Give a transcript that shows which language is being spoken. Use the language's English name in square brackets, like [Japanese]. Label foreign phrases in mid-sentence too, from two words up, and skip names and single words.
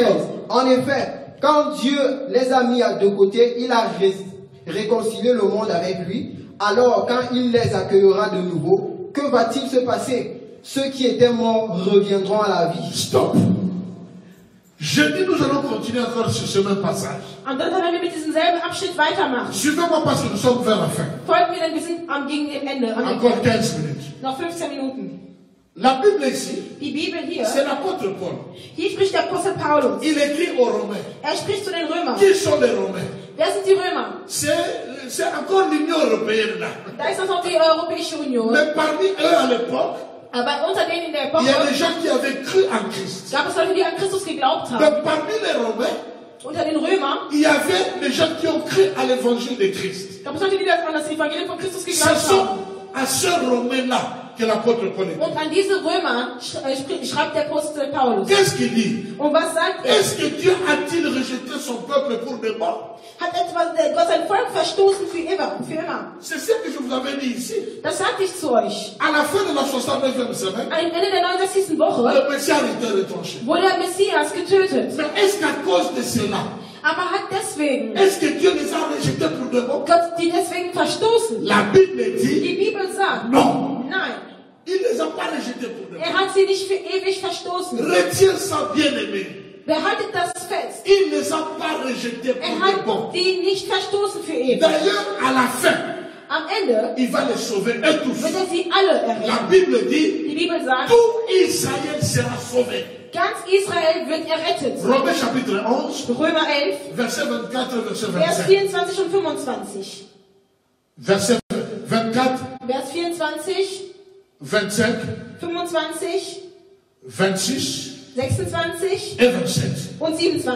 [French] En effet, quand Dieu les a mis à deux côtés, il a réconcilié le monde avec lui. Alors, quand il les accueillera de nouveau, que va-t-il se passer? Ceux qui étaient morts reviendront à la vie. Stop. Jeudi, nous allons continuer encore sur ce même passage. [German] Am Donnerstag werden wir mit diesem selben Abschnitt weitermachen. [French] Suivez-moi parce que nous sommes vers la fin. [German] Folgt mir, denn wir sind gegen dem Ende. [French] Encore 15 minutes. [German] Noch 15 Minuten. [French] La Bible ici, [German] Die Bibel hier, [French] c'est l'apôtre Paul. [German] hier spricht der Apostel Paulus. [French] Il écrit aux Romains. [German] Er spricht zu den Römern. [French] Qui sont les Romains? [German] Wer sind die Römer? [French] C'est encore l'Union européenne là. [German] Da ist noch die Europäische Union. [French] Mais parmi eux à l'époque, [German] Aber unter denen in der Epoche [French] il y a des gens qui avaient cru en Christ. [German] gab es Leute, die an Christus geglaubt haben. [French] Mais parmi les Romains, [German] Unter den Römern [French] il y avait des gens qui ont cru à l'évangile de Christ. [German] gab es Leute, die an das Evangelium von Christus [French] Ce [German] geglaubt [French] sont [German] haben. [French] à ce Romain-là que l'apôtre Paul écrit. [German] Und an diese Römer schreibt der Apostel Paulus. [French] Qu'est-ce qu'il dit? [German] Und was sagt er? [French] Est-ce que Dieu a-t-il rejeté son peuple pour de bon? [German] Hat etwas Gott sein Volk verstoßen für immer? Für immer. [French] C'est ce que je vous avais dit ici. [German] Das sagte ich zu euch. [French] À la fin de la 69e semaine, [German] Am Ende der 69. Woche [French] le Messie a été retranché. [German] wurde der Messias getötet. [French] Mais est-ce qu'à cause de cela, [German] Aber hat deswegen [French] est-ce que Dieu les a rejetés pour de bon? [German] Gott die deswegen verstoßen? [French] La Bible dit [German] Die Bibel sagt, [French] non. [German] nein. [French] Il ne les a pas rejetés pour de bon. [German] hat sie nicht für ewig verstoßen. [French] Retiens ça, bien-aimé. [German] Behaltet das fest. [French] Il ne les a pas rejetés pour de bon. [German] Hat die nicht verstoßen für ewig. [French] D'ailleurs, à la fin, [German] am Ende [French] il va les sauver eux tous. [German] wird sie alle erretten. [French] La Bible dit, [German] Die Bibel sagt, [French] tout Israël sera sauvé. [German] ganz Israel wird errettet. [French] Romains chapitre 11, [German] Römer 11, [French] verset 24, verset [German] Vers [French] 25. [German] 24 und 25. [French] Verset 24, [German] Vers 24, [French] 25, [German] 25, [French] 26 [German] 26 [French] et 27. [German] und 27.